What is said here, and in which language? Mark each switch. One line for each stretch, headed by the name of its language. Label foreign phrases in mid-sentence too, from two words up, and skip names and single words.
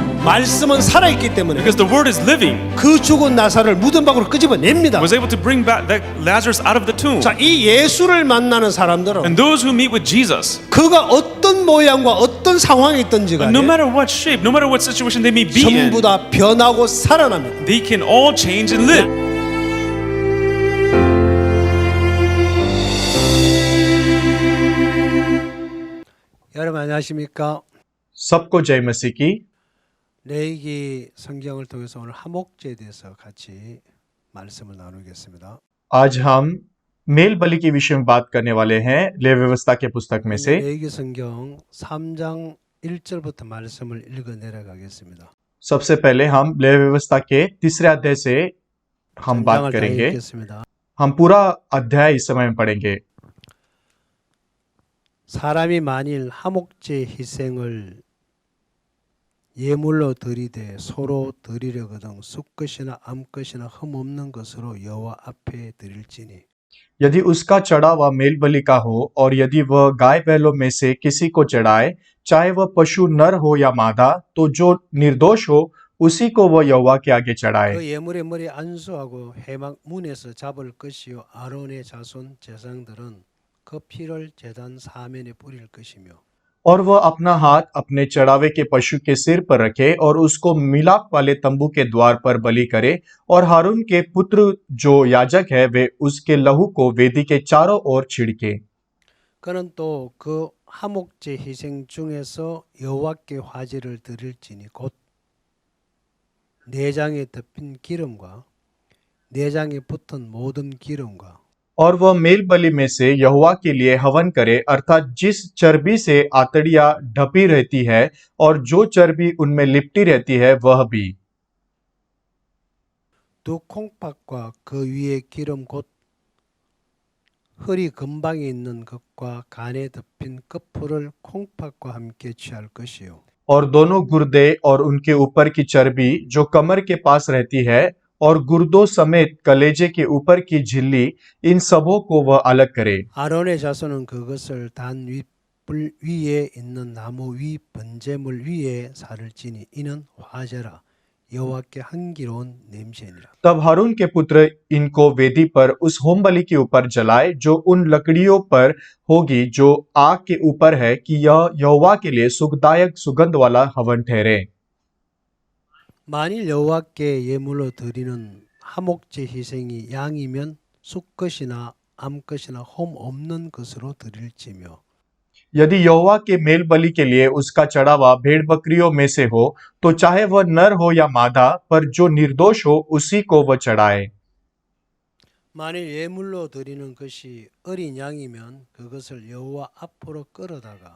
Korean: 말씀은 살아있기 때문에
English: Because the word is living,
Korean: 그 죽은 나사를 무덤 밖으로 끄집어냅니다.
English: was able to bring back that Lazarus out of the tomb.
Korean: 자, 이 예수를 만나는 사람들은
English: And those who meet with Jesus,
Korean: 그가 어떤 모양과 어떤 상황에 있든지 간에
English: no matter what shape, no matter what situation they may be in,
Korean: 전부 다 변하고 살아납니다.
English: they can all change and live.
Korean: 여러분 안녕하십니까?
Hindi: सबको जय मसीह की।
Korean: 레위기 성경을 통해서 오늘 하목제에 대해서 같이 말씀을 나누겠습니다.
Hindi: आज हम मेल बलि के विषय में बात करने वाले हैं लेवी व्यवस्था के पुस्तक में से।
Korean: 레위기 성경 3장 1절부터 말씀을 읽어 내려가겠습니다.
Hindi: सबसे पहले हम लेवी व्यवस्था के तीसरे अध्याय से हम बात
Korean: 전장을 다
Hindi: करेंगे।
Korean: 읽겠습니다.
Hindi: हम पूरा अध्याय इस समय में पढ़ेंगे।
Korean: 사람이 만일 하목제 희생을 예물로 드리되 소로 드리려거든 숫것이나 암것이나 흠없는 것으로 여호와 앞에 드릴지니
Hindi: यदि उसका चढ़ावा मेल बलि का हो और यदि वह गाय बैलों में से किसी को चढ़ाए, चाहे वह पशु नर हो या मादा, तो जो निर्दोष हो उसी को वह यहोवा के आगे चढ़ाए।
Korean: 그 예물의 머리 안수하고 회막 문에서 잡을 것이요 아론의 자손 제사장들은 그 피를 제단 사면에 뿌릴 것이며
Hindi: और वह अपना हाथ अपने चढ़ावे के पशु के सिर पर रखे और उसको मिलाप वाले तंबू के द्वार पर बलि करे, और हारून के पुत्र जो याजक है वे उसके लहू को वेदी के चारों ओर छिड़के।
Korean: 그는 또 그 하목제 희생 중에서 여호와께 화제를 드릴지니 곧 내장에 덮인 기름과 내장에 붙은 모든 기름과
Hindi: और वह मेल बलि में से यहोवा के लिए हवन करे, अर्थात जिस चर्बी से आतड़ियां ढपी रहती है और जो चर्बी उनमें लिपटी रहती है वह भी।
Korean: 두 콩팥과 그 위에 기름 곧 허리 근방에 있는 것과 간에 덮인 끝풀을 콩팥과 함께 취할 것이요
Hindi: और दोनों गुर्दे और उनके ऊपर की चर्बी जो कमर के पास रहती है और गुर्दों समेत कलेजे के ऊपर की झिल्ली, इन सबों को वह अलग करे।
Korean: 아론의 자손은 그것을 단 윗불 위에 있는 나무 위 번제물 위에 살을지니 이는 화제라 여호와께 향기로운 냄새니라.
Hindi: तब हारून के पुत्र इनको वेदी पर उस होम बलि के ऊपर जलाए जो उन लकड़ियों पर होगी जो आग के ऊपर है, कि यह यहोवा के लिए सुखदायक सुगंध वाला हवन ठहरे।
Korean: 만일 여호와께 예물로 드리는 하목제 희생이 양이면 숫것이나 암것이나 홈 없는 것으로 드릴지며
Hindi: यदि यहोवा के मेल बलि के लिए उसका चढ़ावा भेड़ बकरियों में से हो, तो चाहे वह नर हो या मादा, पर जो निर्दोष हो उसी को वह चढ़ाए।
Korean: 만일 예물로 드리는 것이 어린 양이면 그것을 여호와 앞으로 끌어다가